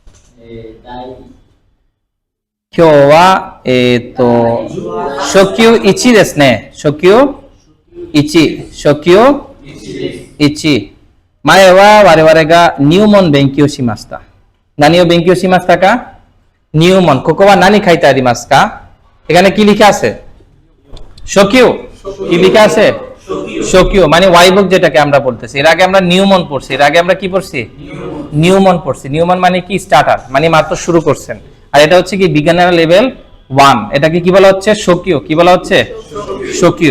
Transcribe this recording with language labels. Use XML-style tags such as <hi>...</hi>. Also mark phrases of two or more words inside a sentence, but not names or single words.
<ja>今日は、初級1ですね。初級1。初級1。前は我々が入門勉強しました。何を勉強しましたか？入門。ここは何書いてありますか？</ja> <bn>এখানে কি লিখা আছে? 初級 কি লিখা আছে? সকিউ মানে ওয়াইবক যেটাকে আমরা বলতেছি। এর আগে আমরা নিউমন পড়ছি। এর আগে আমরা কি পড়ছি? নিউমন পড়ছি। নিউমন মানে কি? স্টার্টার, মানে মাত্র শুরু করছেন। আর এটা হচ্ছে কি</bn> <en>beginner level</en> <bn>1। এটাকে কি বলা হচ্ছে? সকিউ। কি বলা হচ্ছে? সকিউ।</bn>